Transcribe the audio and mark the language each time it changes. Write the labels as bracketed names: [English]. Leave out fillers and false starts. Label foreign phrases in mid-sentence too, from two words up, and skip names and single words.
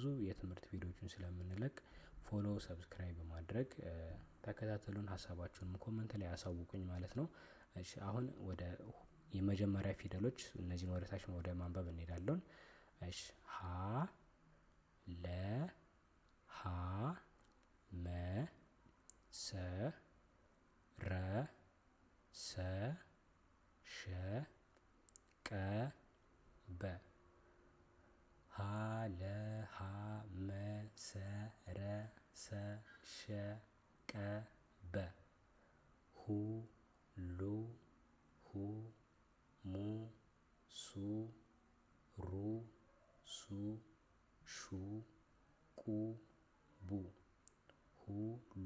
[Amharic] የትምህርት ቪዲዮዎችን ስለምንለቅ [English] follow, subscribe [Amharic] በማድረግ ተከታተሉን። ሀሳባችሁንም ኮመንት ላይ ያሳውቁኝ ማለት ነው። እሺ አሁን ወደ የመጀመሪያ ፊደሎች እነዚህን ወደ ታች ወደ ማንበብ እንሄዳለን። እሺ ሀ ለ ሀ መ ሰ ረ ሰ ሸ ቀ በ ሀ ለ ሀ መ ሰ ረ ሰ ሸ ቀ በ ሁ ሉ ሁ ሙ ሱ ሩ ሱ ሹ ቁ ቡ ሁ ሉ